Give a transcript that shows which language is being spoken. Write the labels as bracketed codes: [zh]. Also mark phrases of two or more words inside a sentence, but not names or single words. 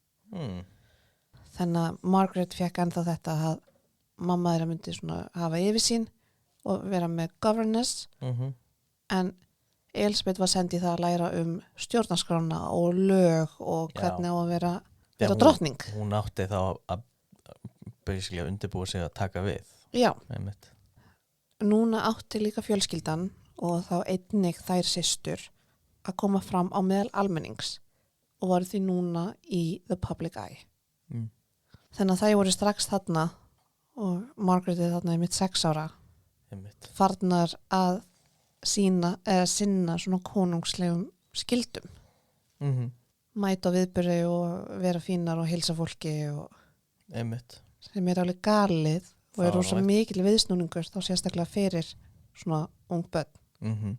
[is] Þannig að Margaret fekk ennþá þetta að mamma þeirra myndi svona hafa yfirsýn og vera með governess en Elizabeth var sendið það að læra stjórnarskrána og lög og hvernig á að vera drottning. Hún átti þá að basically að undirbúa sig að taka við. Já. Einmitt. Núna átti líka fjölskyldan og þá einnig þær systur að koma fram á meðal almennings og var því núna í [en] the public eye. [is] Þannig að þær voru strax þarna og Margaret er þarna í mitt 6 ára farnar að sinna svona konungslegum skildum. Mæta á viðburði og vera fínar og heilsa fólki og sem er alveg galið og er rosa mikil viðsnúningur þá sérstaklega fyrir svona ung börn.